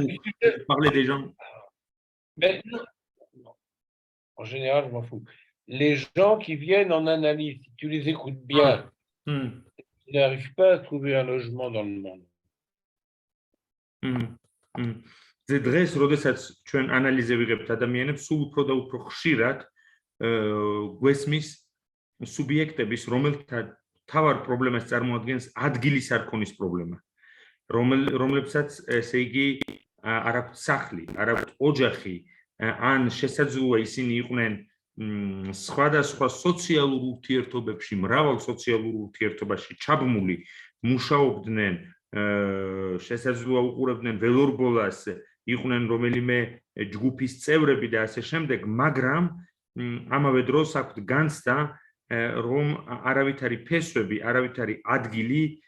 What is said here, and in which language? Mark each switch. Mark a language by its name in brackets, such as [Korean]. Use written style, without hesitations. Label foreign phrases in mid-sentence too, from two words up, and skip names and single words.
[French] où on parlait des gens. non, en général, je m'en fous. Les gens qui viennent en analyse, si tu les écoutes Ah, bien, hmm, ils n'arrivent pas à trouver un logement dans le monde. hmm, hmm. [Georgian] זה დღეს, როდესაც ჩვენ ანალიზზე ვიღებთ ადამიანებს, სულ უფრო და უფრო ხშირად გვესმის სუბიექტების, რომელთა თავარ პრობლემას წარმოადგენს ადგილის არ ქონის პრობლემა, რომლებსაც ესე იგი არ აქვთ სახლი, არ აქვთ ოჯახი, ან შესაძლოა ისინი იყვნენ სხვადასხვა სოციალურ ურთიერთობებში, მრავალ სოციალურ ურთიერთობაში ჩაბმული, მუშაობდნენ, შესაძლოა უყურებდნენ ველორბოლას, იყვნენ რომელიმე ჯგუფის წევრები და ასე შემდეგ, მაგრამ ამავე დროს აქვთ განცდა, რომ არავითარი ფესვები, არავითარი ადგილი